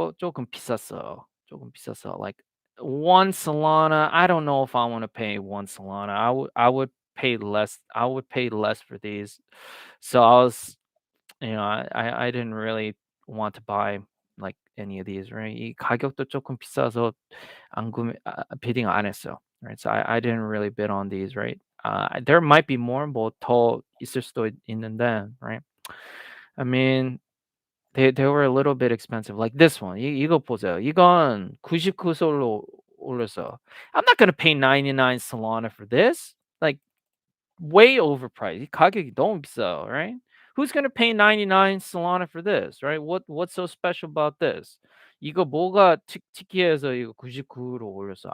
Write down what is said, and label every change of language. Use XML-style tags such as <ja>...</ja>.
<ko>조금 비쌌어요. 조금 비쌌어.</ko> <en>Like one Solana, I don't know if I want to pay one Solana. I would pay less. I would pay less for these. So I was, I didn't really want to buy like any of these, right?</en> <ko>이 가격도 조금 비싸서 bidding 안 했어요.</ko> <en>Right? So I didn't really bid on these, right? There might be more,</en> <ko>뭐더 있을 수도 있는데,</ko> <en>right? I mean, they were a little bit expensive. Like this one.</en> <ko>이거 보세요. 이건 99솔로 올렸어.</ko> <en>I'm not gonna pay 99 Solana for this. Like way overpriced.</en> <ko>이 가격이 너무 비싸요,</ko> <en>right? Who's gonna pay 99 Solana for this, right? What's so special about this?</en> <ko>이거 뭐가 특이해서 이거 99로 올렸어?</ko>